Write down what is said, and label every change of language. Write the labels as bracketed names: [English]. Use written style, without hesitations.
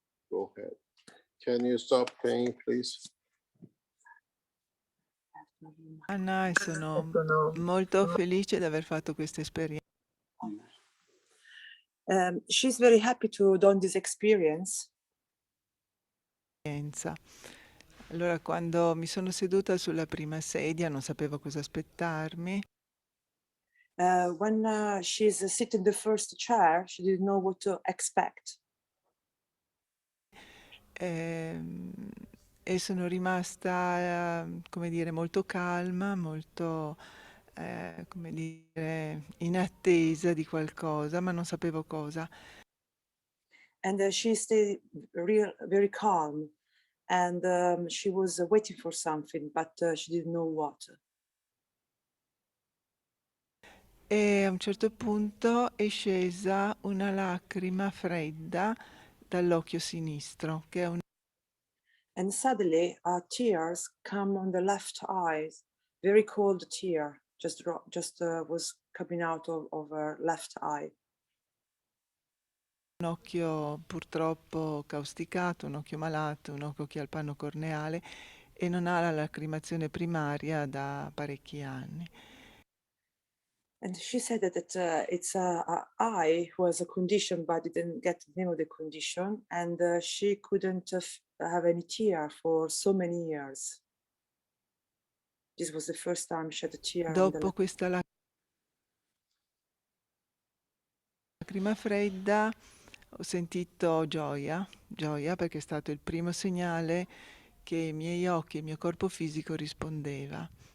[English] Go ahead. Can you stop playing, please? [Italian] Anna, e sono molto felice di aver fatto questa esperienza. [English] She's very happy to do this experience. [Italian] Allora, quando mi sono seduta sulla prima sedia non sapevo cosa aspettarmi. [English] When she's sitting in the first chair, she didn't know what to expect. [Italian] E sono rimasta, come dire, molto calma, molto, come dire, in attesa di qualcosa, ma non sapevo cosa. [English] And she stayed very calm, and she was waiting for something, but she didn't know what. [Italian] E a un certo punto è scesa una lacrima fredda dall'occhio sinistro, che è un [English] And suddenly tears come on the left eye, very cold tear, just was coming out of her left eye. [Italian] un occhio purtroppo causticato, un occhio malato, un occhio che ha il panno corneale e non ha la lacrimazione primaria da parecchi anni. [English] And she said that it's a eye who has a condition, but didn't get the name of the condition, and she couldn't have any tear for so many years. This was the first time she had a tear on the [Italian] Dopo questa lacrima fredda ho sentito gioia perché è stato il primo segnale che i miei occhi e il mio corpo fisico rispondeva.